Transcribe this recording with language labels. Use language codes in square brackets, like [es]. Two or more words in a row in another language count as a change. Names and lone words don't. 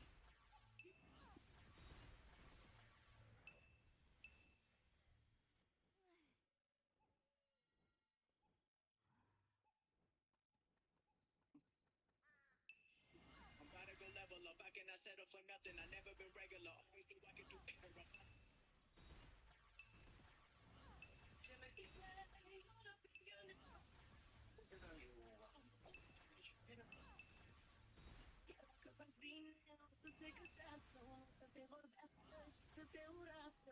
[en] I'm about to go level up, I cannot settle for nothing, I never been regular, always knew I could do better. [ro] Să se găsească, să te vorbească și să te urască.